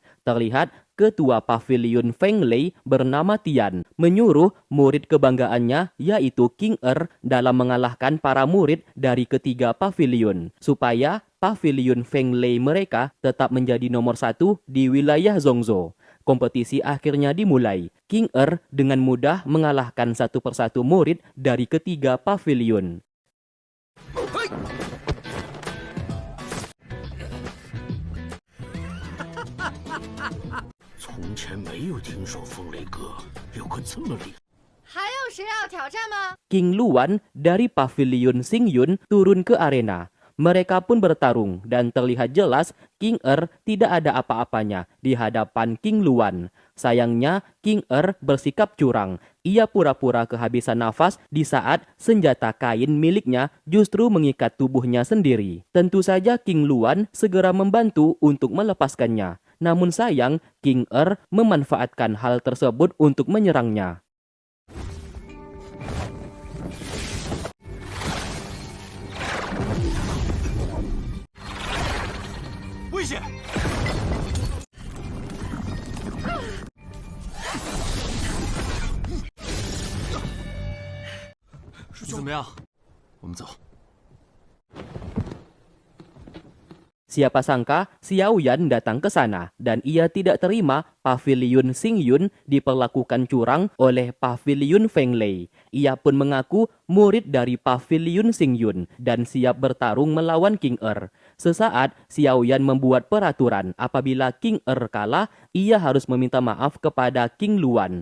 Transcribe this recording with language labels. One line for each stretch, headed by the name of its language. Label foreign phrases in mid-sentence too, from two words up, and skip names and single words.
Indonesian: Terlihat ketua paviliun Feng Lei bernama Tian menyuruh murid kebanggaannya yaitu King dalam mengalahkan para murid dari ketiga paviliun supaya paviliun Feng Lei mereka tetap menjadi nomor 1 di wilayah Zhongzhou. Kompetisi akhirnya dimulai. King dengan mudah mengalahkan satu persatu murid dari ketiga paviliun.
Chinese: 从前没有听说风雷哥有个这么厉害。还有谁要挑战吗？
Indonesian: King Luan dari Paviliun Xingyun turun ke arena. Mereka pun bertarung dan terlihat jelas King tidak ada apa-apanya di hadapan King Luan. Sayangnya King bersikap curang. Ia pura-pura kehabisan nafas di saat senjata kain miliknya justru mengikat tubuhnya sendiri. Tentu saja King Luan segera membantu untuk melepaskannya. Namun sayang, King memanfaatkan hal tersebut untuk menyerangnya.
Chinese: 危险！怎么样？我们走。
Indonesian: Siapa sangka Xiaoyan datang ke sana dan ia tidak terima Paviliun Xingyun diperlakukan curang oleh Paviliun Feng Lei. Ia pun mengaku murid dari Paviliun Xingyun dan siap bertarung melawan King Sesaat Xiaoyan membuat peraturan apabila King kalah, ia harus meminta maaf kepada King Luan.